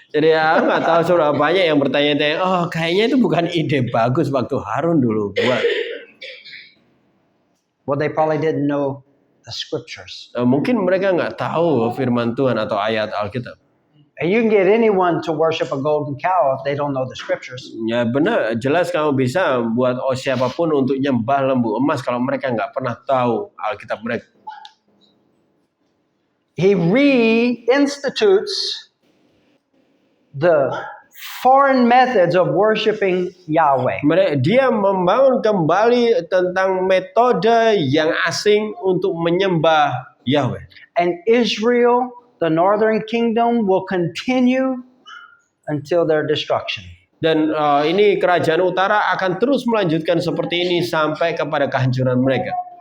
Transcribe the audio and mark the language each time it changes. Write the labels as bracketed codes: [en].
[id] Jadi nggak tahu seberapa banyak yang bertanya-tanya, oh kayaknya itu bukan ide bagus waktu Harun dulu buat. [en] Well, they probably didn't know the scriptures. [id] Mungkin mereka nggak tahu firman Tuhan atau ayat Alkitab. [en] And you can get anyone to worship a golden cow if they don't know the scriptures. [id] Ya benar, jelas kamu bisa buat siapapun untuk nyembah lembu emas kalau mereka nggak pernah tahu Alkitab mereka. [en] He reinstitutes the foreign methods of worshiping Yahweh. [id] Dia membangun kembali tentang metode yang asing untuk menyembah Yahweh. [en] And Israel, the northern kingdom, will continue until their destruction. [id] Dan ini kerajaan utara akan terus melanjutkan seperti ini sampai kepada kehancuran mereka.